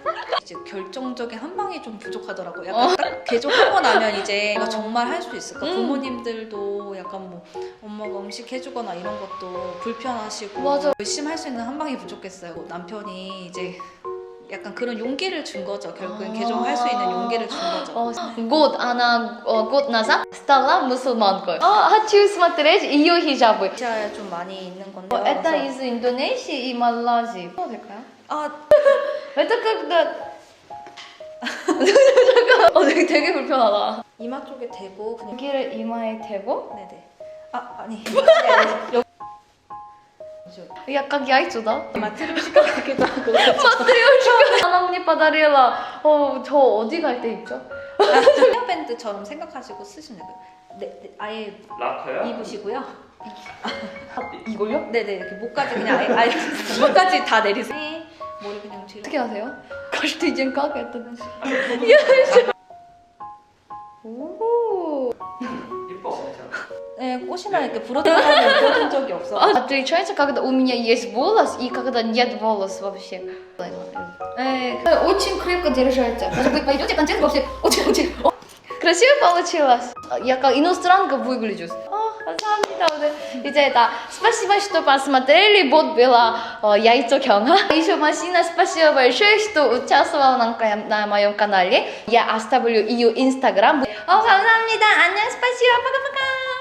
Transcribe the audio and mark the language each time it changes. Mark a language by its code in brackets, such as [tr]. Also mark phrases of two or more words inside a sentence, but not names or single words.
[ko] 이제 결정적인 한 방이 좀 부족하더라고요. 약간 딱 개종하고 나면 이제 내가 정말 할 수 있을까? 부모님들도 약간 뭐 엄마가 음식 해주거나 이런 것도 불편하시고 맞아. 열심히 할 수 있는 한 방이 부족했어요. 남편이 이제 약간 그런 용기를 준 거죠. 결국엔 개종할 수 있는 용기를 준 거죠. [ru] год назад stала мусульманкой. Хочу смотреть ее хиджабы. 아시아에 좀 많이 있는 건데. Это из Индонезии и Малайзии. 될까요? Это когда... [ko] 되게 불편하다. 이마 쪽에 대고 그냥 여기를 이마에 대고 네네. 아니. 약간 яйцо다. 마트리오시카 같기도 하고. 마트리오시카. [ru] Она мне подарила. [ko] 저 어디 갈 때 입죠? 헤어밴드처럼 생각하시고 쓰시면 돼요. 네, 아예 락커요? 입으시고요. 이걸요? 네네 이렇게 목까지 그냥 아예 목까지 다 내리세요. 머리 그냥 뒤로. 어떻게 하세요? [ru] Каждый день как это? [ko] 오. 이뻐 진짜. 네, 꽃이나 이렇게 부러뜨리는 입어본 적이 없어. [ru] Отличается, когда у меня есть волос и когда нет волос вообще. Очень крепко держите. Может быть, пойдете концерт вообще очень-очень. Красиво получилось. Я как иностранка выгляжу. [ko] 감사합니다. 오늘 이제 다 [ru] спасибо, что посмотрели. Вот была яйцо Кёнга. Еще Масина, спасибо большое, что участвовала на моем канале. Я оставлю ее инстаграм. [ko] 감사합니다. 안녕, [ru] спасибо. пока-пока.